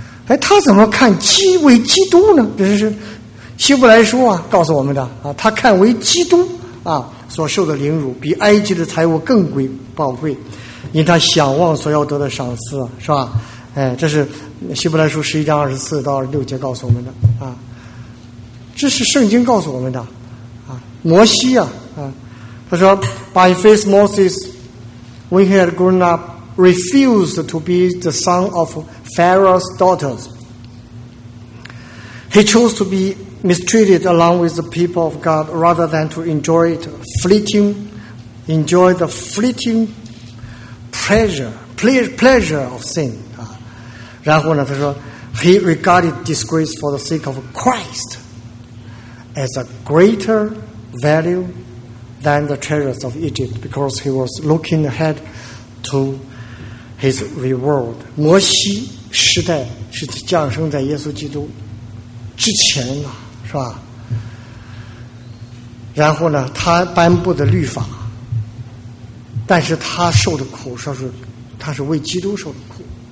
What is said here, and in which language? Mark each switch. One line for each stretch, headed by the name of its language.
Chinese: 哎，他怎么看基为基督呢？这是希伯来书啊告诉我们的啊，他看为基督啊所受的凌辱比埃及的财物更贵宝贵，因他想望所要得的赏赐，是吧？哎，这是希伯来书十一章二十四到二十六节告诉我们的啊，这是圣经告诉我们的啊。摩西啊，他说 ，
English: By faith Moses。 When he had grown up, refused to be the son of Pharaoh's daughters. He chose to be mistreated along with the people of God rather than to enjoy the fleeting pleasure of sin.
Chinese: 然后呢，他说
English: he regarded disgrace for the sake of Christ as a greater value than the treasures of Egypt, because he was looking ahead to his reward.
Chinese: 摩西时代是降生在耶稣基督之前了，是吧？然后呢，他颁布的律法，但是他受的苦，说是他是为基督受的苦。